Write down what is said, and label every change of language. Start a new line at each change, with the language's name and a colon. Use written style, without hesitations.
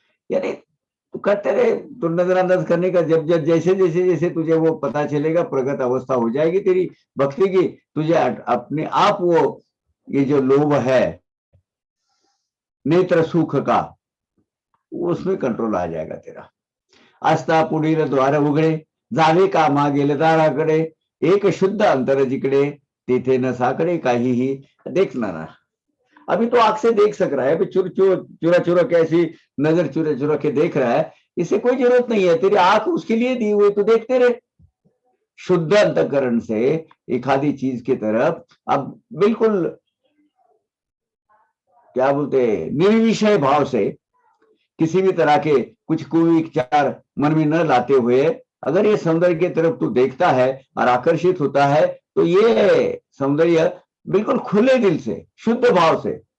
Hindi: यानी तू करते रहे, तो नजरअंदाज करने का, जब जब जैसे जैसे जैसे तुझे वो पता चलेगा, प्रगत अवस्था हो जाएगी तेरी भक्ति की, तुझे अपने आप वो ये जो लोभ है नेत्र सुख का, उसमें कंट्रोल आ जाएगा तेरा।
Marathi: आस्था पुढील द्वार उघडे, जावे का मागेल दाराकडे, एक शुद्ध अंतर जिकडे तिथे न साकडे काहीही
Hindi: देखना ना। अभी तो आंख से देख सक रहा है, अभी चुरा चुरा के ऐसी नजर चुरा चुरा के देख रहा है, इससे कोई जरूरत नहीं है, तेरी आंख उसके लिए दी हुई, तो देखते रहे। शुद्ध अंतकरण से एखादी चीज की तरफ अब बिल्कुल क्या बोलते निर्विषय भाव से किसी भी तरह के कुछ कुविचार मन में न लाते हुए अगर ये सौंदर्य की तरफ तू देखता है और आकर्षित होता है, तो ये सौंदर्य बिल्कुल खुले दिल से शुद्ध भाव से,